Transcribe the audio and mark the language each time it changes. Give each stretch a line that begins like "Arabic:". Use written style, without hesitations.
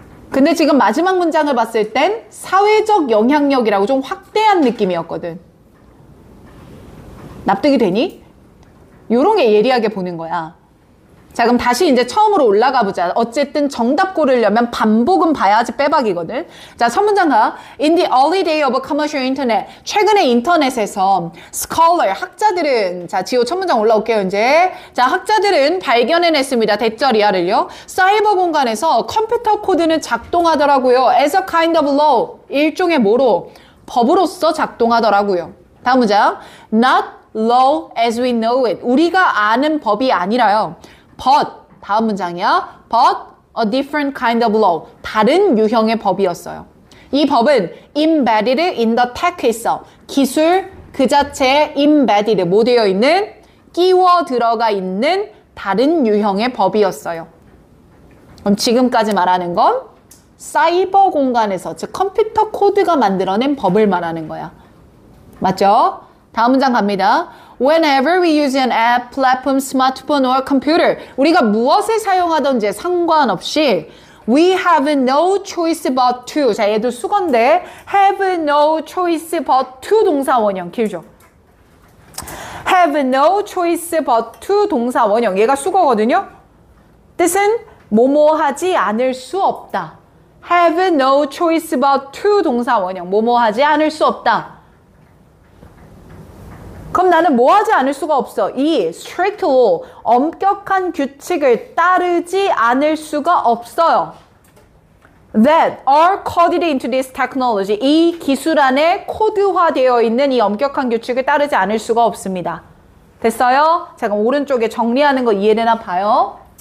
Korean: 근데 지금 마지막 문장을 봤을 땐 사회적 영향력이라고 좀 확대한 느낌이었거든. 납득이 되니? 요런 게 예리하게 보는 거야. 자, 그럼 다시 이제 처음으로 올라가 보자. 어쨌든 정답 고르려면 반복은 봐야지 빼박이거든. 자, 첫 문장 가.
English: In the early day of commercial internet.
Korean: 최근에 인터넷에서 scholar, 학자들은, 자, 지호 첫 문장 올라올게요, 이제. 자, 학자들은 발견해냈습니다. 대절이야를요. 사이버 공간에서 컴퓨터 코드는 작동하더라고요.
English: As a kind of law.
Korean: 일종의 뭐로? 법으로서 작동하더라고요. 다음 문장.
English: Not law as we know it.
Korean: 우리가 아는 법이 아니라요. But, 다음 문장이야.
English: But a different kind of law.
Korean: 다른 유형의 법이었어요. 이 법은
English: embedded in the tech
Korean: 에 있어. 기술 그 자체에 embedded, 뭐 되어 있는? 끼워 들어가 있는 다른 유형의 법이었어요. 그럼 지금까지 말하는 건 사이버 공간에서, 즉 컴퓨터 코드가 만들어낸 법을 말하는 거야. 맞죠? 다음 문장 갑니다.
English: Whenever we use an app, platform, smartphone or computer.
Korean: 우리가 무엇을 사용하든지 상관없이
English: we have no choice but to.
Korean: 자, 얘도 수건데
English: have no choice but to
Korean: 동사 원형 길죠.
English: have no choice but to
Korean: 동사 원형. 얘가 수거거든요. 뜻은 뭐뭐 하지 않을 수 없다.
English: have no choice but to
Korean: 동사 원형. 뭐뭐 하지 않을 수 없다. 그럼 나는 뭐 하지 않을 수가 없어. 이 strict law, 엄격한 규칙을 따르지 않을 수가 없어요.
English: That are coded into this technology.
Korean: 이 기술 안에 코드화되어 있는 이 엄격한 규칙을 따르지 않을 수가 없습니다. 됐어요? 자, 그럼 오른쪽에 정리하는 거 이해되나 봐요.